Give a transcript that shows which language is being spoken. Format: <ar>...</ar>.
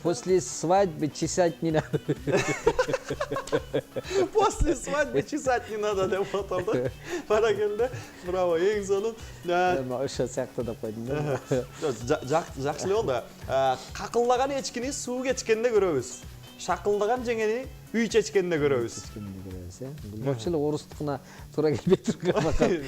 <ru>После свадьбы чесать не надо. После свадьбы чесать не надо</ru> <ky>деп которду. Баракелде. Браво, эң сонун. Ошо сыяктуу деп койдум да. Жакшы эле болду. Какылдаган эчкини суу кечкенде көрөбүз. Шакылдаган жеңени үй чечкенде көрөбүз. Бул вообще эле орустукуна туура келбей турган макал.</ky>